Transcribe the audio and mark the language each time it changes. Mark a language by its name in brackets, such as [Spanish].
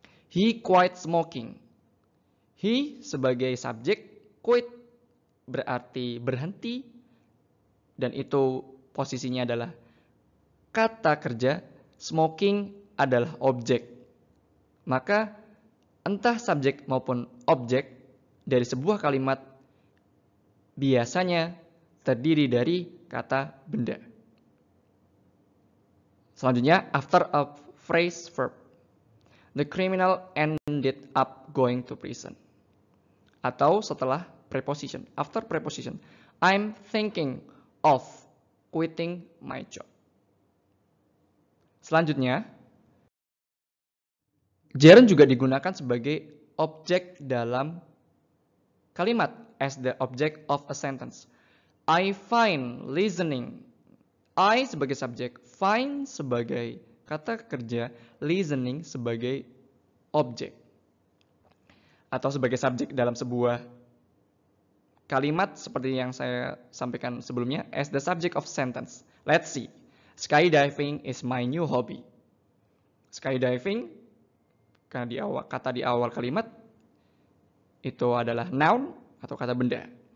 [English] He quit smoking. [Indonesian] He sebagai subjek, quit berarti berhenti, dan itu posisinya adalah kata kerja, smoking adalah objek. Maka entah subjek maupun objek dari sebuah kalimat biasanya terdiri dari kata benda. Selanjutnya, [English] after a phrase verb, the criminal ended up going to prison. [Indonesian] Atau setelah [English] preposition, after preposition, I'm thinking of quitting my job. [Indonesian] Selanjutnya, gerund juga digunakan sebagai objek dalam kalimat [English] as the object of a sentence. I find listening. [Indonesian] I sebagai subjek, find sebagai kata kerja, listening sebagai objek. Atau sebagai subjek dalam sebuah kalimat seperti yang saya sampaikan sebelumnya [English] as the subject of sentence. Let's see. Skydiving is my new hobby. [Indonesian] Skydiving karena di awal kalimat itu adalah noun atau kata benda.